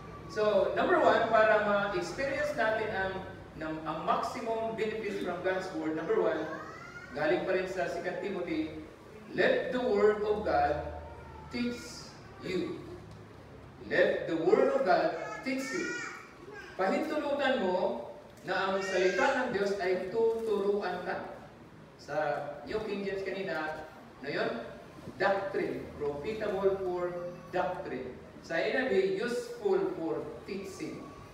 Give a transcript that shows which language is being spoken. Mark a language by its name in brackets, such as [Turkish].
[English] So, number 1, [Filipino] para ma-experience natin ang [English] maximum benefits from God's Word, number 1, [Filipino] galing pa rin sa [English] 2 Timothy, let the Word of God teach you. Let the Word of God teach you. [Filipino] Pahintulutan mo na ang salita ng Diyos ay tuturuan ka. Sa New King James kanina, ano yun? Doctrine. [English] Profitable for doctrine. Sa NIV, useful for teaching.